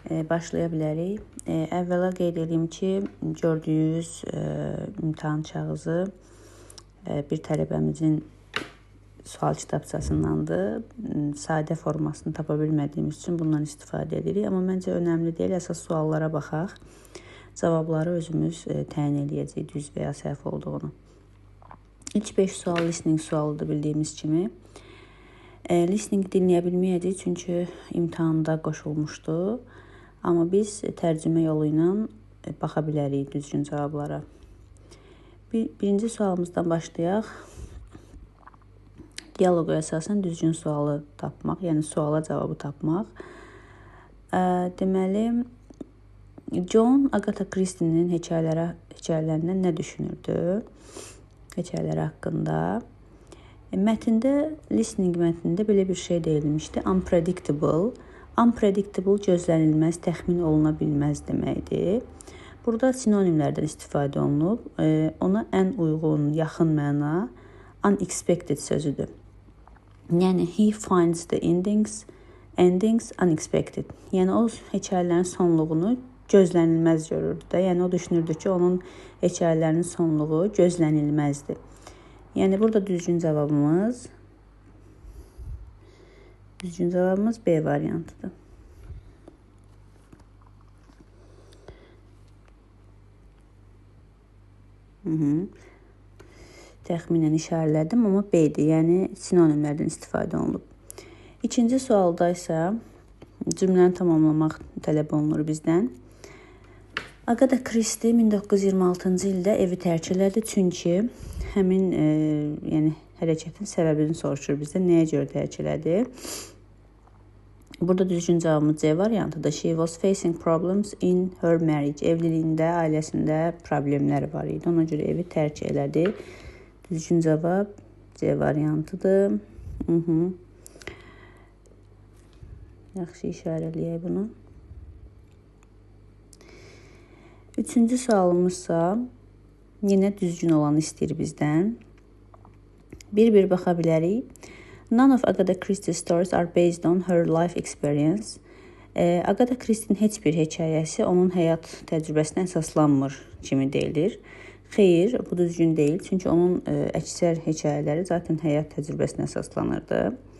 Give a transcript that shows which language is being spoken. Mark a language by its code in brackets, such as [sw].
[az] Başlaya bilərik. Əvvəla qeyd edeyim ki, gördüyünüz imtahan kağızı bir tələbəmizin sual kitabçasındandır. Sadə formasını tapa bilmədiyimiz üçün bundan istifadə edirik. Amma məncə önəmli deyil. Əsas suallara baxaq. Cavabları özümüz təyin edəcəyik, düz və ya səhv olduğunu. İlk 5 sual listening sualıdır bildiyimiz kimi. Listening dinləyə bilməyəcəyik çünki imtahanda qoşulmuşdu. Amma biz tərcümə yolu ilə baxa bilərik düzgün cavablara. Birinci sualımızdan başlayaq. Dialoqa əsasən düzgün sualı tapmaq, yəni suala cavabı tapmaq. Deməli, John Agatha Christie'nin hekayələrindən nə düşünürdü? Hekayələri haqqında. Mətndə, listening mətnində belə bir şey deyilmişdi. Unpredictable. Unpredictable gözlənilməz, təxmin oluna bilməz deməkdir. Burada sinonimlərdən istifadə olunub. Ona ən uyğun, yaxın məna unexpected sözüdür. [en] Yəni, he finds the endings unexpected. [az] Yəni, o hekayələrin sonluğunu gözlənilməz görürdü də. Yəni, o düşünürdü ki, onun hekayələrinin sonluğu gözlənilməzdir. Yəni, burada düzgün cavabımız B variantıdır. Təxminən işarələdim, amma B-dir, yəni sinonimlərdən istifadə olunub. İkinci sualda isə cümləni tamamlamaq tələb olunur bizdən. Agatha Christie 1926-cı ildə evi tərk elədi, çünki həmin hərəkətin səbəbini soruşur bizdən, nəyə görə tərk elədi. Burada düzgün cavabımız C variantıdır. [en] She was facing problems in her marriage. [az] Evliliyində, ailəsində problemləri var idi, ona görə evi tərk elədi. Düzgün cavab C variantıdır. Yaxşı işarələyək bunu. Üçüncü sualımızsa yenə düzgün olanı istəyir bizdən. Bir baxa bilərik. [en] None of Agatha Christie's stories are based on her life experience. [az] Agatha Christie'nin heç bir hekayəsi onun həyat təcrübəsinə əsaslanmır kimi deyilir. Xeyr, bu düzgün deyil. Çünki onun əksər hekayələri zaten həyat təcrübəsinə əsaslanırdı.